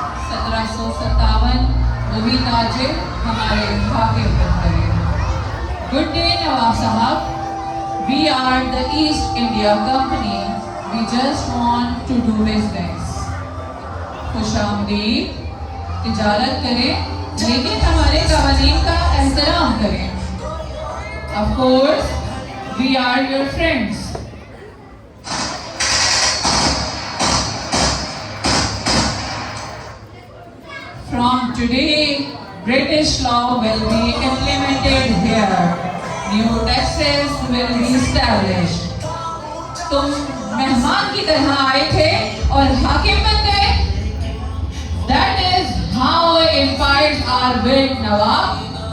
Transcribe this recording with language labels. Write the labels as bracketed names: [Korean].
[Urdu] 1757 وہی تاجر ہمارے حاکم بن گئے. [English] Good day Nawab sahab. We are the East India Company. We just want to do business. [Urdu] خوش آمدید. تجارت کریں لیکن ہمارے قوانین کا احترام کریں. [English] Of course, we are your friends. From today, British law will be implemented here. New taxes will be established. [Urdu] تم مہمان کی طرح آئے تھے اور حاکم بن گئے. [English] That is how empires are built, Nawab.